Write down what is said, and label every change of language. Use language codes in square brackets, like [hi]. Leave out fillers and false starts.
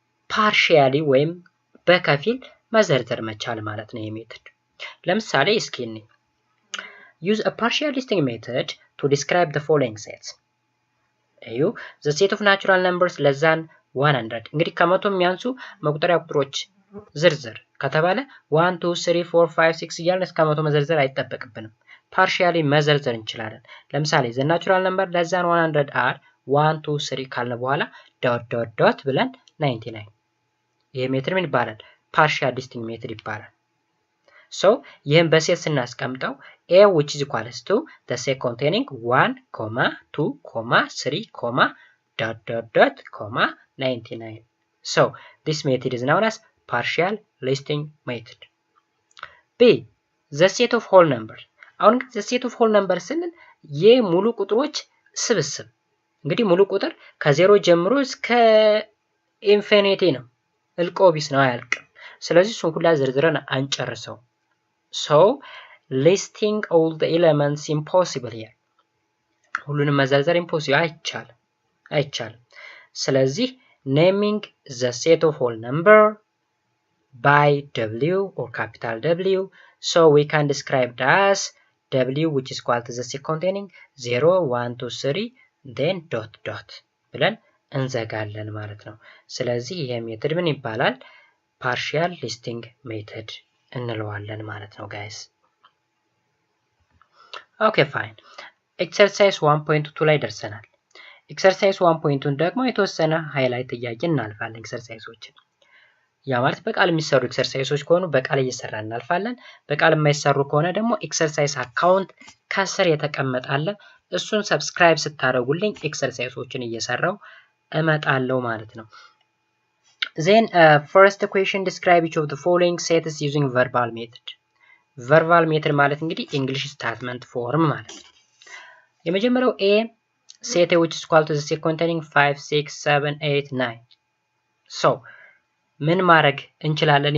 [am] partially ወይም በከፊል መዘርዘር መቻል ማለት ነው የሜተድ ለምሳሌ እስኪ [en] use a partial listing method to describe the following sets the set of natural numbers less than 100 [am] እንግዲህ ከመቶ የሚያንሱ መቁጠሪያ ቁጥሮች ዝርዝር ከተባለ 1 2 3 4 5 6 እያልን እስከ 100 መዘርዘር አይጠበቅብንም። ፓርሻሊ መዘርዘር እንችላለን። ለምሳሌ [en] the natural number less than 100 are 1 2 3 [am] ካልን በኋላ ዶት ብለን 99 ይሄ ሜትድ ምን ይባላል? [en] ፓርሻል ሊስቲንግ ሜትድ ይባላል። [am] ሶ ይሄን በሴት ስናስቀምጠው [en] a which is equals to the set containing 1, 2, 3, dot, 99. So this method is known as partial listing method. B the set of whole numbers. [am] አሁን [en] the set of whole numbers [am] ስንል የሙሉ ቁጥሮች ስብስብ። እንግዲህ ሙሉ ቁጥር ከዜሮ ጀምሮ እስከ ኢንፊኒቲ ነው። እልቆቢስ ነው አያልቅም። ስለዚህ እሱን ሁላ ዝርዝረን አንጨርሰው። [en] So listing all the elements impossible here. [am] ሁሉንም መዘርዘር [en] impossible [am] አይቻልም። ስለዚህ [en] naming the set of whole number by W or capital W, so we can describe it as W which is equal to the set containing 0 1 2 3 then dot [am] ብለን እንዘጋለን ማለት ነው። ስለዚህ ይሄ ሜተድ ምን ይባላል? partial listing method እንለዋለን ማለት ነው ጋይስ። ኦኬ ፋይን። ኤክሰርሳይዝ 1.2 ላይ ደርሰናል። ኤክሰርሳይዝ 1.2 ደግሞ የተወሰነ ሃይላይት ጥያቄ እናልፋለን ኤክሰርሳይዞችን። ያ ማለት በቃል የሚሰሩ ኤክሰርሳይዞች ከሆኑ በቃል እየሰራን እናልፋለን። በቃል የማይሰሩ ከሆነ ደግሞ ኤክሰርሳይዝ አካውንት ከስር የተቀመጠ አለ። እሱን ሰብስክራይብ ስታደርጉልኝ ኤክሰርሳይዞችን እየሰራው እመጣለሁ ማለት ነው። [en] Then first question, describe each of the following sets using verbal method. verbal method [am] ማለት እንግዲህ [en] English statement form [am] ማለት ነው። የመጀመሪያው [en] A set which is equal to the set containing 5 6 7 8 9. [am] so ምን ማድረግ እንችላለን?